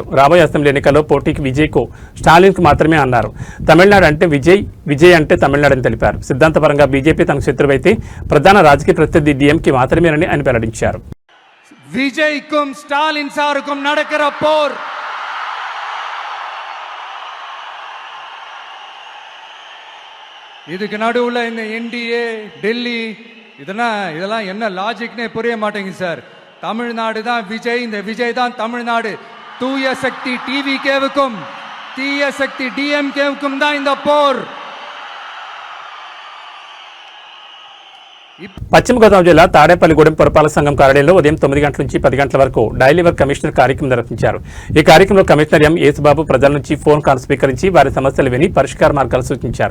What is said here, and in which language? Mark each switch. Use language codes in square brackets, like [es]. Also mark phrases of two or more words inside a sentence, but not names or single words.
[te] రాబోయే అసెంబ్లీ ఎన్నికల్లో పోటీకి విజయ్కు స్టాలిన్కు మాత్రమే అన్నారు. తమిళనాడు అంటే విజయ్ అంటే తమిళనాడు అని తెలిపారు. సిద్ధాంతపరంగా బీజేపీ తనకు శత్రువైతే ప్రధాన రాజకీయ ప్రత్యర్థి డీఎంకే మాత్రమేనని ఆయన వెల్లడించారు. [ta] விஜய்க்கும் ஸ்டாலின் சாருக்கும் நடக்கிற போர் இதுக்கு நடுவுல இந்த என்டிஏ டெல்லி இதெல்லாம் என்ன லாஜிக்னே புரிய மாட்டேங்குது சார். தமிழ்நாடு தான் விஜய், இந்த விஜய் தான் தமிழ்நாடு. தூய சக்தி டிவிகேவுக்கும் தீய சக்தி டிஎம்கேவுக்கும் தான் இந்த போர். [te] పశ్చిమ గోదావరి జిల్లా తాడేపల్లిగూడెం పురపాలక సంఘం కార్యాలయంలో ఉదయం 9 గంటల నుంచి 10 గంటల వరకు [en] daily work commissioner [te] కార్యక్రమం నిర్వహించారు. ఈ కార్యక్రమంలో కమిషనర్ ఎం యేసుబాబు ప్రజల నుంచి [en] phone call [te] స్వీకరించి వారి సమస్యలు విని పరిష్కార మార్గాలు సూచించారు.